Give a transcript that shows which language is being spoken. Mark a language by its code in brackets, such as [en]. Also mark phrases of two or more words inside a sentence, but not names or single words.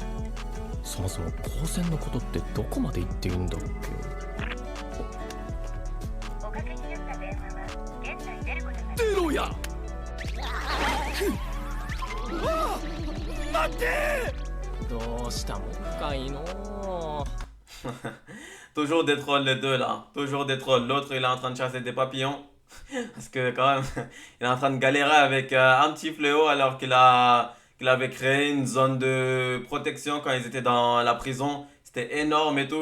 [ja] そもそも光線のことってどこまで言っていいんだっけ？おかけになった電話は現在出ることが出ろや。待ってどうしたもんかいの。 [fr] Toujours des trolls les deux là. Toujours des trolls. L'autre il est en train de chasser des papillons. Parce que quand même, il est en train de galérer avec un petit fléau alors qu'il avait créé une zone de protection quand ils étaient dans la prison. C'était énorme et tout.